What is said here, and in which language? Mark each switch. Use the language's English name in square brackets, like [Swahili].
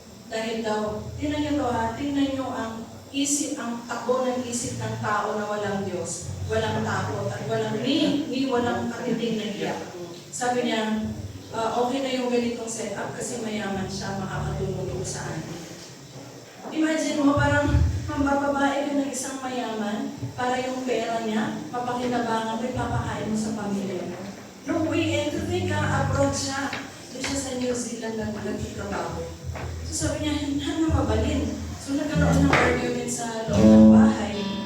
[Filipino] Dahil daw, tingnan niyo to ha, tingnan niyo ang takbo ng isip ng tao na walang Diyos, walang takot, at walang walang katiting na iyak. Sabi niya, okay na yung ganitong setup kasi mayaman siya, makakatulong sa akin. Imagine mo, parang mambababae ka ng isang mayaman para yung pera niya, papakinabangan mo, ipapakain mo sa pamilya mo. [English] No way, and to think abroad siya. [Filipino] Doon siya sa New Zealand na nagtatrabaho. So sabi niya, hindi mabalin. So nagkaroon ng argument sa loob ng bahay.